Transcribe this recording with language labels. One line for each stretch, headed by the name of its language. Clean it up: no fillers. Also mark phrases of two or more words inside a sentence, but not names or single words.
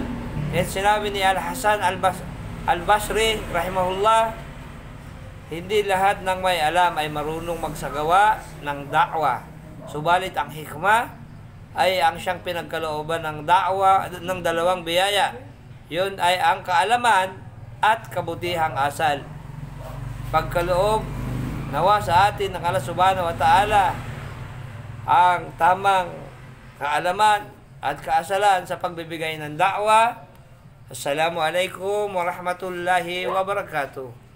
Filipino: At sinabi ni Al-Hasan Al-Basri rahimahullah, hindi lahat ng may alam ay marunong magsagawa ng da'wa. Subalit ang hikmah ay ang siyang pinagkalooban ng da'wa ng dalawang biyaya. Yun ay ang kaalaman at kabutihang asal. Pagkaloob nawa sa atin ng Allah
Arabic: سبحانه وتعالى
Filipino: ang tamang kaalaman at kaasalan sa pagbibigay ng da'wa.
Arabic: السلام عليكم ورحمة الله وبركاته.